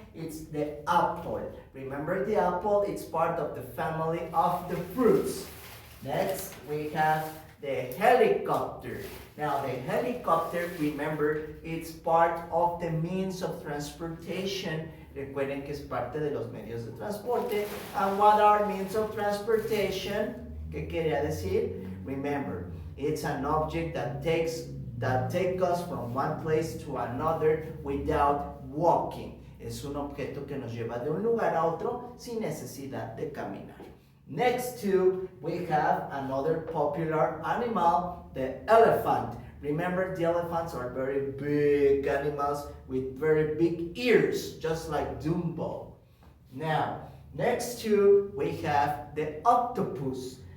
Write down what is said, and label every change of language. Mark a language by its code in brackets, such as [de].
[en] It's the apple. Remember the apple? It's part of the family of the fruits. Next, we have the helicopter. Now, the helicopter, remember, it's part of the means of transportation. [es] Recuerden que es parte de los medios de transporte. [en] And what are means of transportation? [es] ¿Qué quería decir? [en] Remember, it's an object that takes us from one place to another without walking. [es] Es un objeto que nos lleva de un lugar a otro sin necesidad de caminar. [en] Next to, we have another popular animal, the elephant. Remember, the elephants are very big animals with very big ears, just like Dumbo. Now, next to, we have the octopus.